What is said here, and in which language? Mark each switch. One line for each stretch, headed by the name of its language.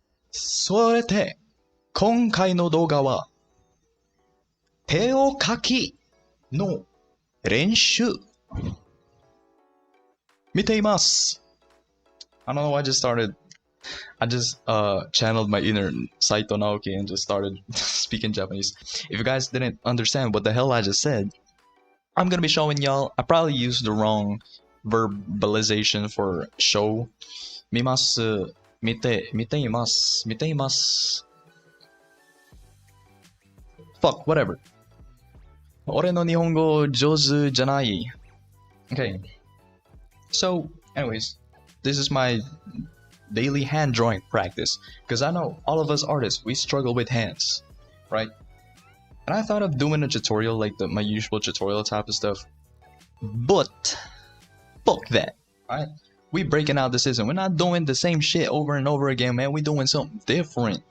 Japanese: それで、今回の動画は、手を書きの練習見ています。
English: I don't know why I just channeled my inner Saito Naoki and just started speaking Japanese. If you guys didn't understand what the hell I just said, I'm gonna be showing y'all. I probably used the wrong verbalization for show.
Japanese: 見ます。見ています。見ています。
English: Fuck, whatever.
Japanese: 俺の日本語上手じゃない。
English: Okay. So, anyways, this is my daily hand drawing practice. Because I know all of us artists, we struggle with hands. Right? And I thought of doing a tutorial like my usual tutorial type of stuff. But, fuck that. Alright? We breaking out the system. We're not doing the same shit over and over again, man. We doing something different.